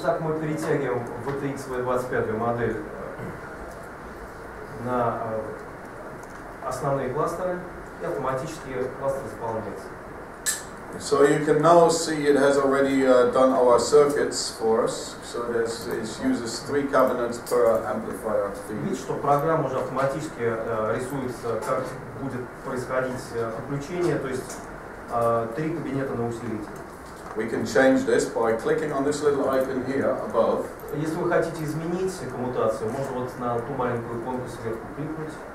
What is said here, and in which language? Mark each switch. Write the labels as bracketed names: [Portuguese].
[Russian] Итак, мы перетягиваем VTX V25 модель на основные кластеры, и автоматически кластер заполняется. [English] So you can now see it has already done our circuits for us. So it uses 3 cabinets per amplifier feed. [Russian] Видите, что программа уже автоматически рисует, как будет происходить подключение, то есть 3 кабинета на усилитель. [English] We can change this by clicking on this little icon here above. [Russian] Если вы хотите изменить коммутацию, можно вот на ту маленькую иконку сверху кликнуть.